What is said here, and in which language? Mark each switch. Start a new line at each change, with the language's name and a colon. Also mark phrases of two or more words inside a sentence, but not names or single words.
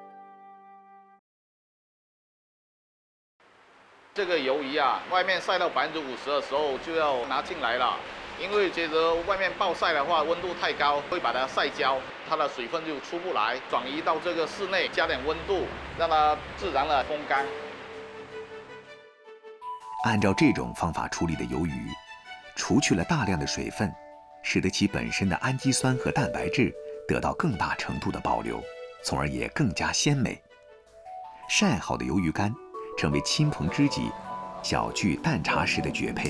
Chinese: 這個魷魚啊，外面曬到50%的時候就要拿進來了，因為覺得外面暴曬的話溫度太高，會把它曬焦，它的水分就出不來，轉移到這個室內，加點溫度，讓它自然的風乾。按照这种方法处理的鱿鱼，除去了大量的水分，使得其本身的氨基酸和蛋白质得到更大程度的保留，从而也更加鲜美。晒好的鱿鱼干成为亲朋知己小聚淡茶时的绝配。